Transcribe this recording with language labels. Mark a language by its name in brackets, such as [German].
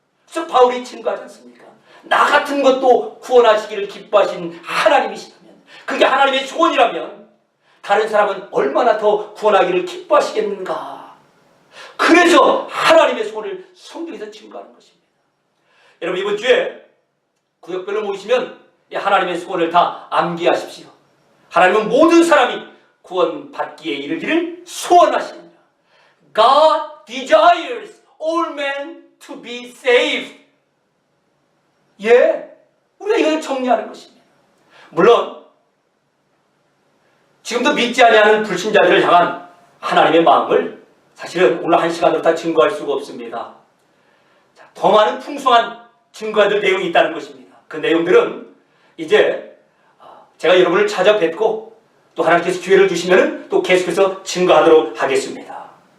[Korean] 그래서 바울이 증거하지 않습니까? 나 같은 것도 구원하시기를 기뻐하신 하나님이시다면, 그게 하나님의 소원이라면 다른 사람은 얼마나 더 구원하기를 기뻐하시겠는가. 그래서 하나님의 소원을 성경에서 증거하는 것입니다. 여러분, 이번 주에 구역별로 모이시면 하나님의 소원을 다 암기하십시오. 하나님은 모든 사람이 구원받기에 이르기를 소원하십니다. [English] God desires all men to be saved. [Korean] 예, 우리가 이걸 정리하는 것입니다. 물론 지금도 믿지 아니하는 불신자들을 향한 하나님의 마음을 사실은 오늘 한 시간으로 다 증거할 수가 없습니다. 더 많은 풍성한 증거해야 될 내용이 있다는 것입니다. 그 내용들은 이제 제가 여러분을 찾아뵙고 또 하나님께서 기회를 주시면 또 계속해서 증거하도록 하겠습니다.